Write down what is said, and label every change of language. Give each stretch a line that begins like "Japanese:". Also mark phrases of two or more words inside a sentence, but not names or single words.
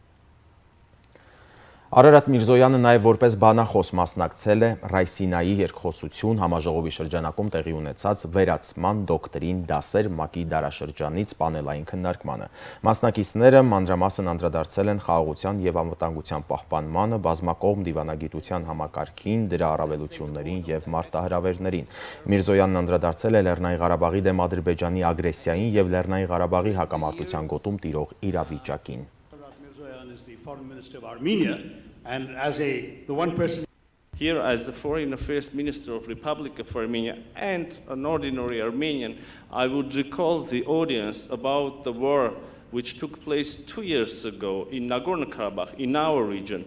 Armenian: Արարատ Միրզոյանը նաև որպես բանախոս մասնակցել է Ռայսինայի երկխոսություն համաժողովի շրջանակում տեղի ունեցած վերացման դոկտրին դասեր ՄԱԿ-ի դարաշրջանից պանելային քննարկմանը։ Մասնակիցները մանրամասն անդրադարձել են խաղաղության եւ անվտանգության պահպանմանը, բազմակողմ դիվանագիտության համակարգին, դրա առավելություններին եւ մարտահրավերներին։ Միրզոյանն անդրադարձել է Լեռնային Ղարաբաղի դեմ Ադրբեջանի ագրեսիային եւ Լեռնային Ղարաբաղի հակամարտության գոտում տիրող իրավիճակին։
English: Foreign Minister of Armenia, and as the one person here as the Foreign Affairs Minister of Republic of Armenia and an ordinary Armenian, I would recall the audience about the war which took place 2 years ago in Nagorno-Karabakh, in our region.